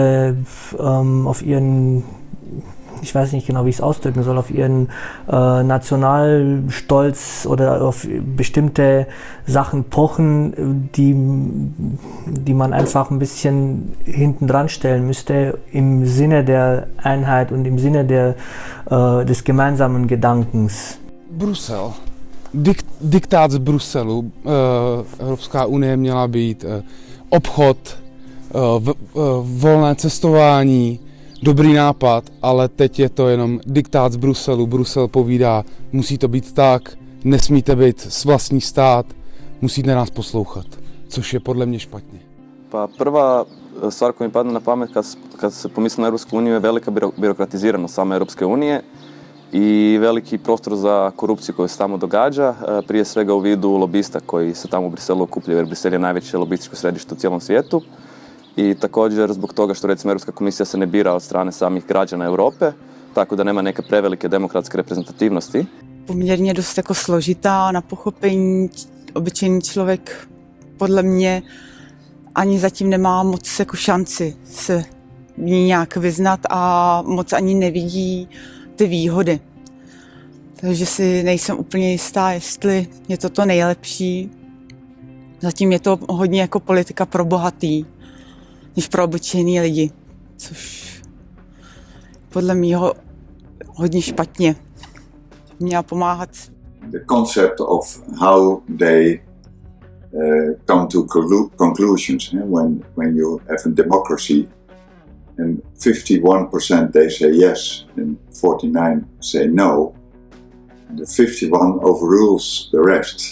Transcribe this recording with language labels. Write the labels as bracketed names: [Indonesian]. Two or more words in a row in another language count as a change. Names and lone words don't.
[German] ihren, ich weiß nicht genau, wie ich es ausdrücken soll, auf ihren Nationalstolz oder auf bestimmte Sachen pochen, die man einfach ein bisschen hinten dran stellen müsste, im Sinne der Einheit und im Sinne des gemeinsamen Gedankens. [Czech] Brusel. Diktát z Bruselu. Evropská unie měla být obchod, volné cestování, dobrý nápad, ale teď je to jenom diktát z Bruselu. Brusel povídá, musí to být tak, nesmíte být vlastní stát, musíte nás poslouchat, což je podle mě špatně. [Croatian] Pa prva stvar koja mi padne na pamet kad se pomisli na Europsku uniju je velika birokratiziranost same Europske unije i veliki prostor za korupciju koja se tamo događa, prije svega u vidu lobista koji se tamo u Briselu okupljaju, jer Brisel je najveće lobističko središte u cijelom svijetu. I također zbog toga što recimo Europska komisija se ne bira od strane samih građana Europe, tako da nema neke prevelike demokratske reprezentativnosti. [Czech] Poměrně dost jako složitá na pochopení. Obyčejný člověk podle mě ani zatím nemá moc jako šanci se v ní nějak vyznat a moc ani nevidí ty výhody. Takže si nejsem úplně jistá, jestli je to nejlepší. Zatím je to hodně jako politika pro bohatý, než pro obyčejný lidi, což podle mýho hodně špatně. Měla pomáhat. [English] The concept of how they come to conclusions when you have a democracy and 51% they say yes and 49 say no. And the 51 overrules the rest.